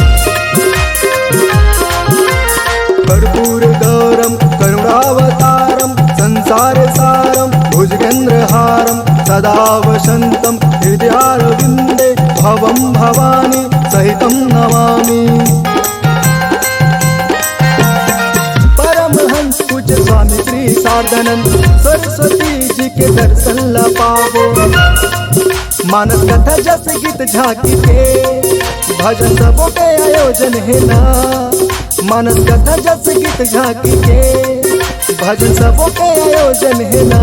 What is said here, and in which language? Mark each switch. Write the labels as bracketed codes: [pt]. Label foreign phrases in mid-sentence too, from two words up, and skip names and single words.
[sa] कर्पूर गौरम करुणावतारम, संसार सारम भुजगेंद्रहारम, सदा वसंतम हृदयारविंदे भवम भवानी सहितम नमामि। [hne] परमहंस पूज्य स्वामी श्री शारदानंद सरस्वती जी के दर्शन ला पावो। मानस कथा जस गीत झांकी के, भजन सबों के आयोजन है ना। मानस कथा जस गीत झांकी के, भजन सबों के आयोजन है ना।